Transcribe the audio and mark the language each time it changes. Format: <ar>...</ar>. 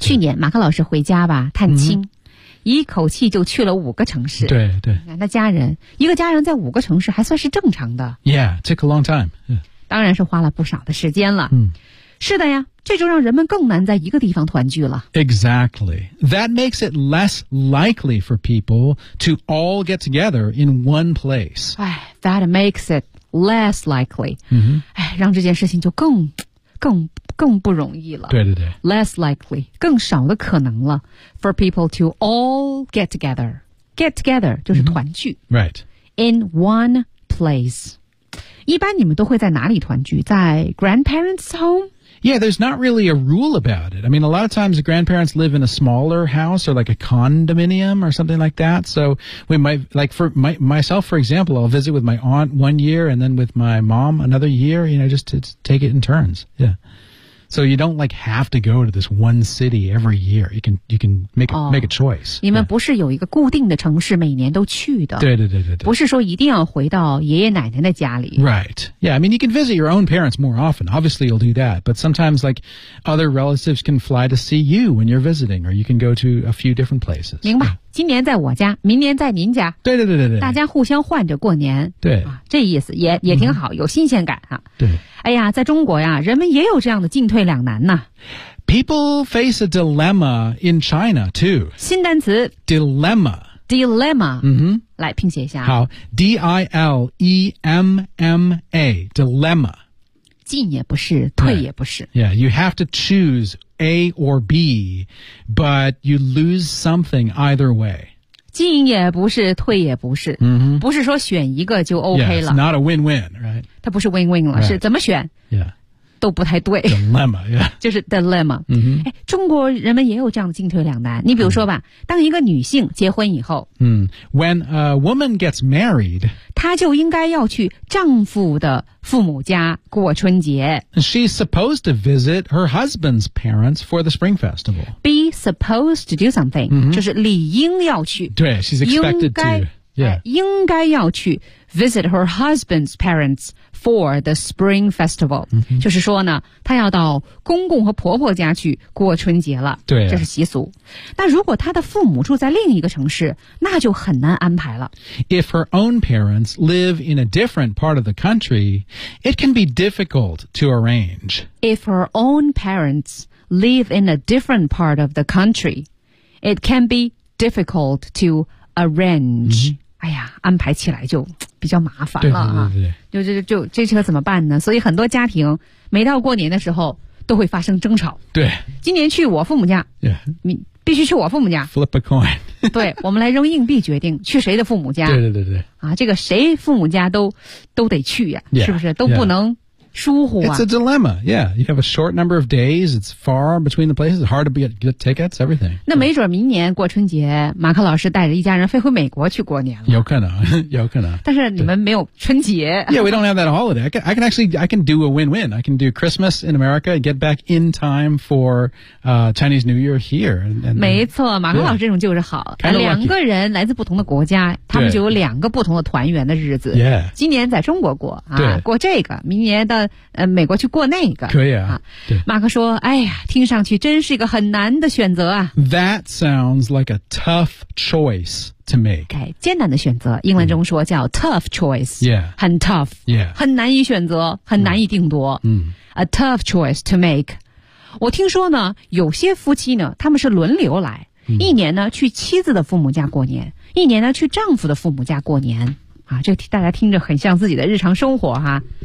<zh>去年马克老师回家吧探亲。 Mm-hmm. 一口气就去了五个城市对对那家人一个家人在五个城市还算是正常的</zh> <en>Yeah, took a long time、yeah.</en> <zh>当然是花了不少的时间了、嗯、是的呀这就让人们更难在一个地方团聚了。</zh> <en>Exactly. That makes it less likely for people to all get together in one place. That makes it less likely.、 Mm-hmm.</en> <zh>让这件事情就更不容易了。对对对。</zh> <en>Less likely,</en> <zh>更少的可能了</zh> <en>for people to all get together. Get together</en> <zh>就是团聚。</zh> <en>Mm-hmm. Right. In one place.</en> <zh>一般你们都会在哪里团聚？</zh> <en>在 grandparents' home? Yeah, there's not really a rule about it. I mean, a lot of times grandparents live in a smaller house or like a condominium or something like that. So we might, like for myself, for example, I'll visit with my aunt 1 year and then with my mom another year, you know, just to take it in turns. Yeah. So you don't like have to go to this one city every year. You can make a choice.</en> <zh>你们不是有一个固定的城市每年都去的。对对对对对。不是说一定要回到爷爷奶奶的家里。</zh> <en>Right. Yeah, I mean, you can visit your own parents more often. Obviously, you'll do that. But sometimes, like, other relatives can fly to see you when you're visiting, or you can go to a few different places.</en> <zh>明白。今年在我家，明年在您家。对对对对对。大家互相换着过年。对。啊、这意思也挺好、有新鲜感啊。对。哎呀，在中国呀，人们也有这样的进退两难呢。</zh> <en>People face a dilemma in China too.</en> <zh>新单词</zh> <en>dilemma. Dilemma. 嗯哼，</en> <zh>来拼写一下。</zh> <en>好 ，D-I-L-E-M-M-A. Dilemma.</en> <zh>进也不是，退也不是。</zh> <en>Yeah, you have to choose A or B, but you lose something either way.</en> <zh>进也不是，退也不是、 mm-hmm. 不是说选一个就 OK 了。</zh> <en>Yeah, it's not a win-win, right?</en> <zh>它不是 win-win 了、</zh> <en>right.</en> <zh>是怎么选、</zh> <en>yeah.</en> <zh>都不太对。</zh> <en>Dilemma, yeah.</en> <zh>就是 dilemma、 mm-hmm. 中国人们也有这样的进退两难。你比如说吧、mm-hmm. 当一个女性结婚以后、</zh> <en>mm-hmm. When a woman gets married,</en> <zh>她就应该要去丈夫的父母家过春节。</zh> <en>She's supposed to visit her husband's parents for the spring festival. Be supposed to do something,、 mm-hmm.</en> <zh>就是理应要去。</zh> <en>对 she's expected to.</en> <zh>应该要去</zh> <en>visit her husband's parents for the spring festival.、 Mm-hmm.</en> <zh>就是说呢她要到公公和婆婆家去过春节了。对、啊。这是习俗。那如果她的父母住在另一个城市那就很难安排了。</zh> <en>If her own parents live in a different part of the country, it can be difficult to arrange. If her own parents live in a different part of the country, it can be difficult to arrange.、 Mm-hmm.</en> <zh>哎呀安排起来就比较麻烦了、啊。对对对对。就这个怎么办呢所以很多家庭每到过年的时候都会发生争吵。对。今年去我父母家。</zh> <en>Yeah.</en> <zh>必须去我父母家。</zh> <en>Flip a coin.</en> <zh>对我们来扔硬币决定去谁的父母家。对对对对。啊这个谁父母家都得去呀、啊。</zh> <en>Yeah,</en> <zh>是不是都不能、yeah.。疏忽啊</zh> <en>It's a dilemma, yeah. You have a short number of days, it's far between the places, hard to get tickets, everything.</en> <zh>那没准明年过春节马克老师带着一家人飞回美国去过年了。有可能有可能。但是你们没有春节。</zh> <en>Yeah, we don't have that holiday. I can do a win-win. I can do Christmas in America, get back in time for Chinese New Year here. And</en> <zh>没错马克老师这种就是好。</zh> <en>Yeah,</en> <zh>两个人来自不同的国家他们就有两个不同的团圆的日子。</zh> <en>Yeah.</en> <zh>今年在中国过啊对过这个明年的美国去过那个可以 啊, 啊马克说哎呀听上去真是一个很难的选择啊</zh> <en>That sounds like a tough choice to make</en> <zh>哎艰难的选择英文中说叫 tough choice</zh> <en>Yeah</en> <zh>很 tough</zh> <en>Yeah</en> <zh>很难以选择很难以定夺</zh> <en>A tough choice to make</en> <zh>我听说呢有些夫妻呢他们是轮流来、一年呢去妻子的父母家过年一年呢去丈夫的父母家过年啊，这个大家听着很像自己的日常生活哈。</zh>